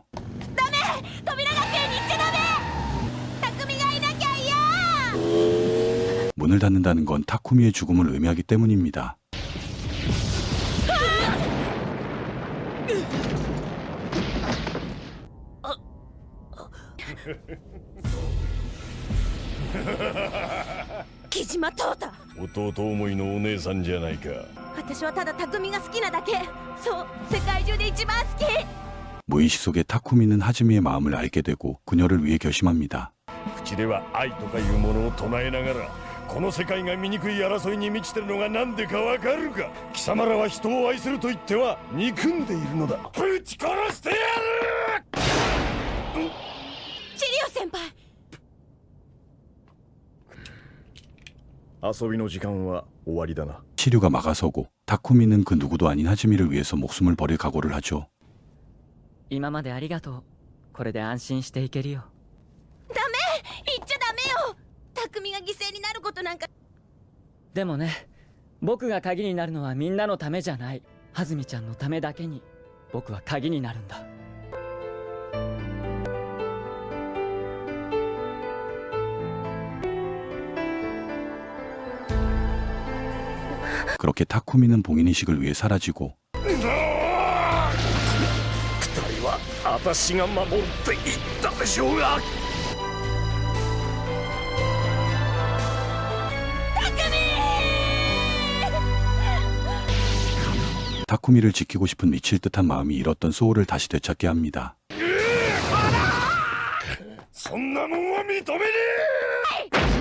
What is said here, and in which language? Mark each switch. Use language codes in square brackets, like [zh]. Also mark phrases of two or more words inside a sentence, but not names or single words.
[ja] 扉学園に行っちゃダメ。匠がいなきゃ嫌。 [ko] 문을 닫는다는 건 타쿠미의 죽음을 의미하기 때문입니다. [ja] 木島淘汰。弟思いのお姉さんじゃないか。私はただ匠が好きなだけ。そう、世界中で一番好き。 [ko] 무의식 속에 타쿠미는 하즈미의 마음을 알게 되고 그녀를 위해 결심합니다. [ja] 口では愛とかいうものを唱えながらこの世界が醜い争いに満ちてるのが何でかわかるか。貴様らは人を愛すると言っては憎んでいるのだ。ぶち殺してやる。チリオ先輩。遊びの時間は終わりだな。 [ko] 치류가 막아서고 타쿠미는 그 누구도 아닌 하즈미를 위해서 목숨을 버릴 각오를 하죠. [ja] 今までありがとう。これで安心していけるよ。ダメ、言っちゃダメよ。匠が犠牲になることなんか。でもね、僕が鍵になるのはみんなのためじゃない。はずみちゃんのためだけに僕は鍵になるんだ。 [ko] 그렇게 타쿠미는 봉인의식을 위해 사라지고 [ja] 二人は私が守るって言ったでしょうが。 [ko] 타쿠미를 지키고 싶은 미칠 듯한 마음이 잃었던 소울을 다시 되찾게 합니다. [ja] そんなもんは認めねえ。